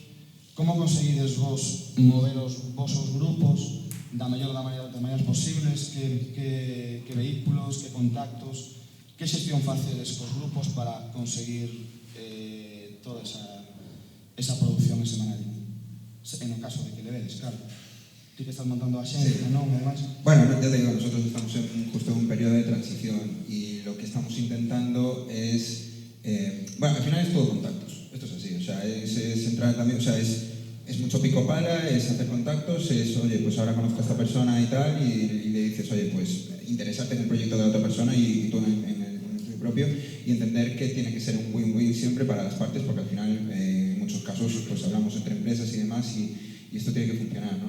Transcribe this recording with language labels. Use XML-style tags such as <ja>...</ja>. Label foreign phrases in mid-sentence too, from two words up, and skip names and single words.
<gl>Como conseguides vos mover os vosos grupos da maneiras posibles, que vehículos, que contactos, que xestión facedes cos grupos para conseguir toda esa producción semanal? En o caso de que le vedes, claro. Ti que estás montando a xencia, non?</gl> <es>Además, bueno, ya te digo, nosotros estamos justo en un periodo de transición y lo que estamos intentando es, bueno, al final es todo contactos, esto es así, o sea, es entrar también, o sea, es mucho pico pala, es hacer contactos, es, oye, pues ahora conozco a esta persona y tal, y le dices, oye, pues interesarte en el proyecto de la otra persona y tú en el tuyo propio, y entender que tiene que ser un</es> <en>win-win</en> <es>siempre para las partes, porque al final, en muchos casos, pues hablamos entre empresas y demás, y esto tiene que funcionar, ¿no?</es>